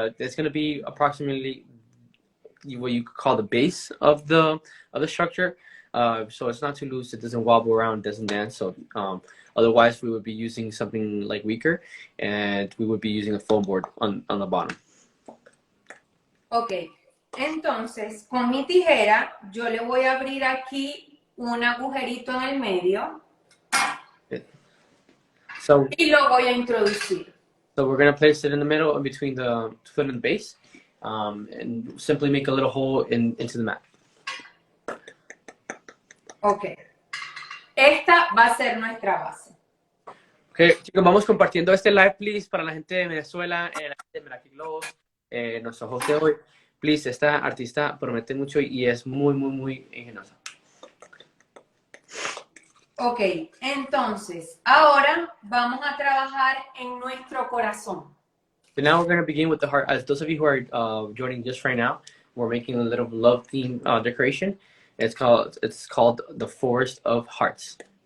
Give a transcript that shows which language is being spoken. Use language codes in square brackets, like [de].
[en] It's going to be approximately what you could call the base of the structure. So it's not too loose. It doesn't wobble around, doesn't dance. So otherwise, we would be using something like weaker, and we would be using a foam board on the bottom. [es] Ok, entonces con mi tijera yo le voy a abrir aquí un agujerito en el medio y lo voy a introducir. [en] So we're going to place it in the middle in between the foot and the base, and simply make a little hole into the mat. [es] Ok, esta va a ser nuestra base. Okay, chicos, vamos compartiendo este live, please, para la gente de Venezuela, la gente de Meraki Globos, nuestro host de hoy. Please, esta artista promete mucho y es muy, muy, muy ingeniosa. Ok, entonces, ahora vamos a trabajar en nuestro corazón. [en] So now we're going to begin with the heart. As those of you who are joining just right now, we're making a little love theme decoration. It's called the Forest of Hearts.